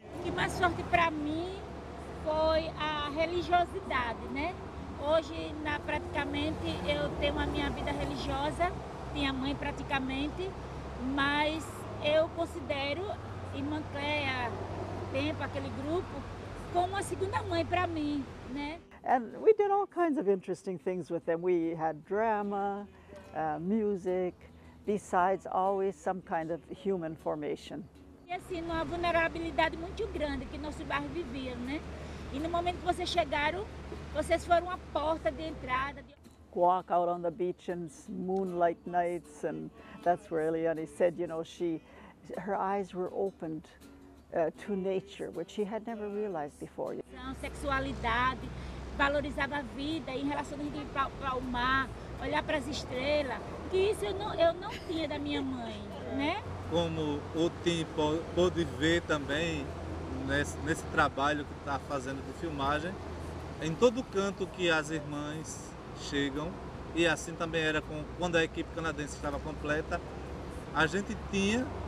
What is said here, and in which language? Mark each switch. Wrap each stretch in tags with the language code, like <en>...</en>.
<pt>O que mais forte para mim foi a religiosidade, né? Hoje, praticamente, eu tenho a minha vida religiosa, minha mãe praticamente, mas eu considero Irmã Cléia, tempo, aquele grupo, como uma segunda mãe para mim, né?</pt> <en>And we did all kinds of interesting things with them. We had drama, music, besides always some kind of human formation.</en> <pt>E assim, uma vulnerabilidade muito grande que nosso bairro vivia, né? E no momento que vocês chegaram, vocês foram a porta de entrada.</pt> <en>Walk out on the beach in moonlight nights, and that's where Eliane said, you know, her eyes were opened to nature, which she had never realized before.</en> <pt>Sexualidade, valorizava a vida em relação a ir para o mar, olhar para as estrelas, que isso eu não tinha da minha mãe, né? Como o Tim pôde ver também nesse trabalho que está fazendo de filmagem, em todo canto que as irmãs chegam, e assim também era quando a equipe canadense estava completa, a gente tinha</pt>